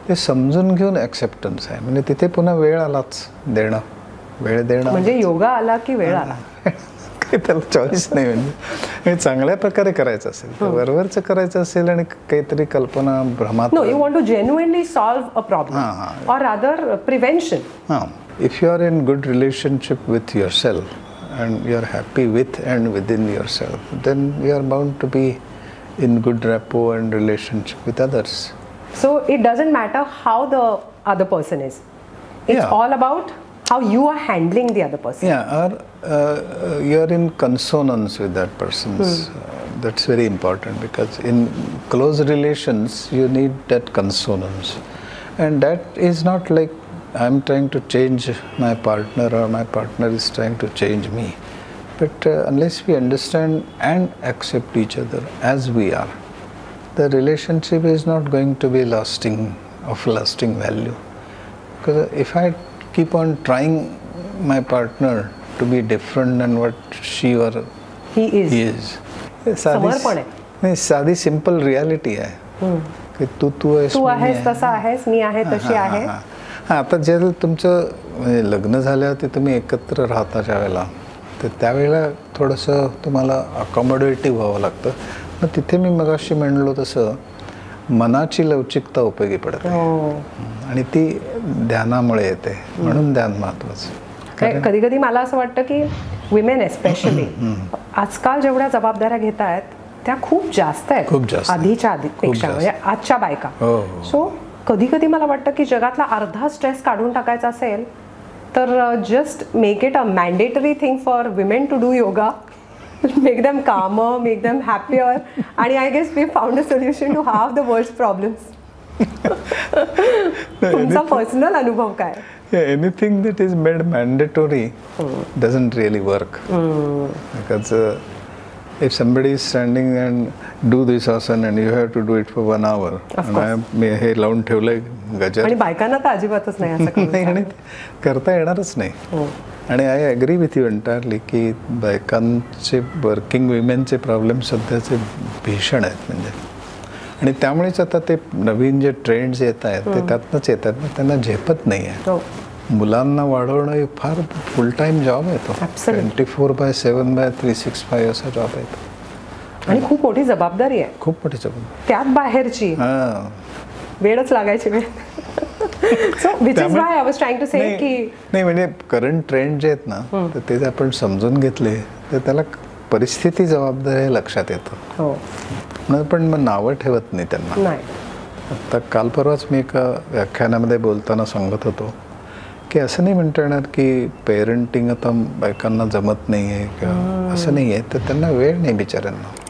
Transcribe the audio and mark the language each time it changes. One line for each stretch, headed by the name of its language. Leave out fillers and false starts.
Marathi: ते समजून घेऊन ॲक्सेप्टन्स आहे. म्हणजे तिथे पुन्हा वेळ आलाच देणं, वेळ देणं. म्हणजे योगा आला की वेळ आला, काही त्याला चॉईस नाही. म्हणजे चांगल्या प्रकारे करायचं असेल तर वरवरचं करायचं असेल आणि काहीतरी कल्पना भ्रमात.
English: No, you want to genuinely solve a problem or rather prevention. हां, if you are in good relationship with yourself and you are happy with and within yourself, then you are bound to be in good rapport and relationship with others. So it doesn't matter how the other person is. It's all about how you are handling the other person. Yeah, or you are in consonance with that person. That's very important, because in close relations you need that consonance, and that is not like I'm trying to change my partner or my partner is trying to change me. But unless we understand and accept each other as we are, the relationship is not going to be of lasting value. Because if I keep on trying my partner to be different than what she or he is.
Marathi: समर्पण आहे. नाही, साधी simple reality आहे की तू आहेस तसा आहेस, मी आहे तशी आहे. हां, आता जे तुमचं म्हणजे लग्न झाल्यावरती तुम्ही एकत्र राहता ज्या वेळेला, तर त्यावेळेला थोडंसं तुम्हाला अकॉमोडेटिव्ह व्हावं लागतं. मग तिथे मी मगाशी म्हणलो तसं मनाची लवचिकता उपयोगी पडते. आणि ती ध्यानामुळे येते, म्हणून ध्यान महत्त्वाचं. कधी कधी मला असं वाटतं की विमेन एस्पेशली आजकाल जेवढ्या जबाबदाऱ्या घेत आहेत त्या खूप जास्त आहेत, खूप जास्त, आधीच्या पेक्षा, म्हणजे आजच्या बायका. सो कधी कधी मला वाटतं की जगातला अर्धा स्ट्रेस काढून टाकायचा असेल तर
English: Just make it a mandatory thing for women to do yoga, make them calmer, make them happier, आणि I guess we found a solution to half the world's problems.
Marathi: तुमचा पर्सनल अनुभव काय?
English: Anything that is made mandatory doesn't really work. Because if somebody is standing and do this asana and you have to do it for 1 hour,
Marathi: मी हे लावून ठेवलंय गजर, आणि बायकांना तर अजिबातच नाही असं नाही, आणि करता येणारच नाही. आणि
English: I agree with you entirely
Marathi: की बायकांचे, वर्किंग विमेनचे प्रॉब्लेम सध्याचे भीषण आहेत. म्हणजे आणि त्यामुळेच आता ते नवीन जे ट्रेंड्स येत आहेत ते त्यातनंच येतात. त्यांना झेपत नाही आहे. मुलांना वाढवणं हे फार फुल टाइम जॉब आहे तो. 24/7/365 असा जॉब आहे तो, आणि खूप मोठी जबाबदारी आहे. खूप मोठी जबाबदारी, त्यात बाहेरची वेळच लागायची वेळ.
English: so which is why I was trying to say की
Marathi: नाही, म्हणजे करंट ट्रेंड जे आहेत ना, तर ते आपण समजून घेतले तर त्याला परिस्थिती जबाबदारी लक्षात येतं. पण मग नावं ठेवत नाही त्यांना. आता काल परवाच मी एका व्याख्यानामध्ये बोलताना सांगत होतो की असं नाही म्हणता येणार की पेरेंटिंग आता बायकांना जमत नाही आहे किंवा असं नाही आहे, तर त्यांना वेळ नाही बिचाऱ्यांना.